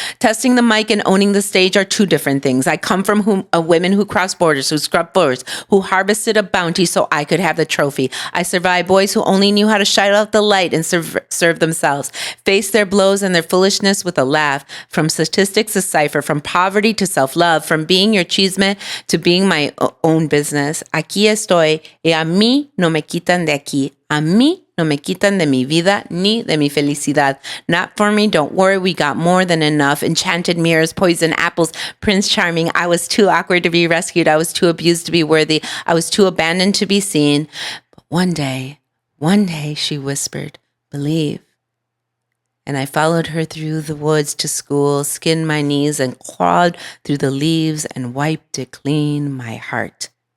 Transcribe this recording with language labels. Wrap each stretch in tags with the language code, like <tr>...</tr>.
<en>Testing the mic and owning the stage are two different things. I come from women who crossed borders, who scrubbed floors, who harvested a bounty so I could have the trophy. I survived boys who only knew how to shout out the light and serve themselves, face their blows and their foolishness with a laugh. From statistics to cipher, from poverty to self-love, from being your chisme to being my own business.</en> <es>Aquí estoy, y a mí no me quitan de aquí. A mí no me quitan de mi vida ni de mi felicidad.</es> <en>Not for me, don't worry, we got more than enough. Enchanted mirrors, poison apples, Prince Charming. I was too awkward to be rescued. I was too abused to be worthy. I was too abandoned to be seen. But one day, she whispered, believe. And I followed her through the woods to school, skinned my knees and crawled through the leaves and wiped it clean, my heart.</en>